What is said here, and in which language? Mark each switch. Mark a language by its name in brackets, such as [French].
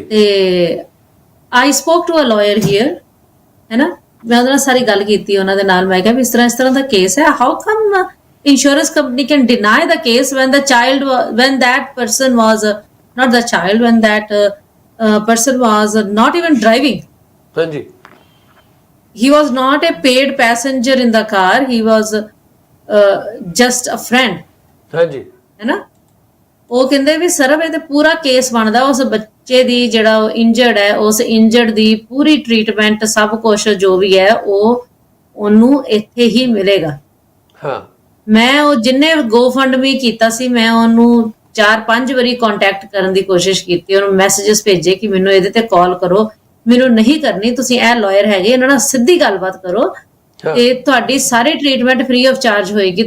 [Punjabi] ਤੇ [English] I spoke to a lawyer here, [Punjabi] ਹੈ ਨਾ, ਮੈਂ ਉਹਦੇ ਨਾਲ ਸਾਰੀ ਗੱਲ ਕੀਤੀ ਉਹਨਾਂ ਦੇ ਨਾਲ। ਮੈਂ ਕਿਹਾ ਵੀ ਇਸ ਤਰ੍ਹਾਂ ਦਾ ਕੇਸ ਹੈ, [English] How come insurance company can deny ਦਾ case when that person was not the child, when that person was not even driving. [Punjabi] ਹਾਂਜੀ, [English] he was not a paid passenger in the car, he was just a friend, [Punjabi] ਹਾਂਜੀ, ਹੈ ਨਾ। ਉਹ ਕਹਿੰਦੇ ਵੀ ਸਰਬ ਇਹ ਤੇ ਪੂਰਾ ਕੇਸ ਬਣਦਾ ਉਸ ਬੱਚੇ ਦੀ ਜਿਹੜਾ ਉਹ ਇੰਜਰਡ ਹੈ, ਉਸ ਇੰਜਰਡ ਦੀ ਪੂਰੀ ਟ੍ਰੀਟਮੈਂਟ ਸਭ ਕੁਝ ਜੋ ਵੀ ਹੈ ਉਹ ਉਹਨੂੰ ਇੱਥੇ ਹੀ ਮਿਲੇਗਾ। ਹਾਂ, ਮੈਂ ਉਹ ਜਿੰਨੇ GoFundMe ਕੀਤਾ ਸੀ ਮੈਂ ਉਹਨੂੰ 4-5 ਵਾਰੀ ਕੰਟੈਕਟ ਕਰਨ ਦੀ ਕੋਸ਼ਿਸ਼ ਕੀਤੀ, ਉਹਨੂੰ ਮੈਸੇजेस ਭੇਜੇ ਕਿ ਮੈਨੂੰ ਇਹਦੇ ਤੇ ਕਾਲ ਕਰੋ, ਮੈਨੂੰ ਨਹੀਂ ਕਰਨੀ, ਤੁਸੀਂ ਇਹ ਲਾਇਰ ਹੈਗੇ ਇਹਨਾਂ ਨਾਲ ਸਿੱਧੀ ਗੱਲਬਾਤ ਕਰੋ ਤੇ ਤੁਹਾਡੀ ਸਾਰੀ ਟ੍ਰੀਟਮੈਂਟ [English] free of charge [Punjabi] ਹੋਏਗੀ।